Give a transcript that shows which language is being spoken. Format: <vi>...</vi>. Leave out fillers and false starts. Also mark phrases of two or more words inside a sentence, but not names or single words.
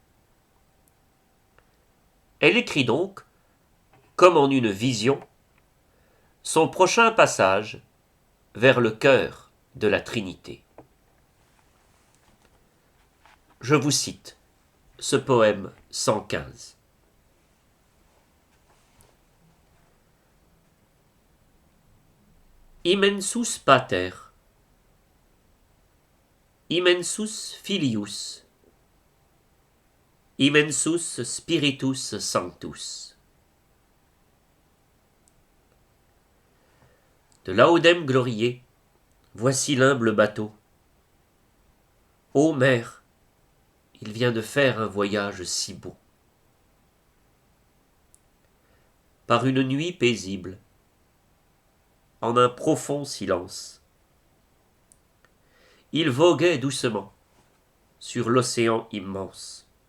<fr>Elle écrit donc, comme en une vision, son prochain passage vers le cœur de la Trinité. Je vous cite ce poème 115.</fr> <la>Immensus Pater, immensus Filius, immensus Spiritus Sanctus. De Laudem Gloriae,</la> <fr>voici l'humble bateau. Ô mère, il vient de faire un voyage si beau. Par une nuit paisible, en un profond silence, il voguait doucement sur l'océan immense.</fr>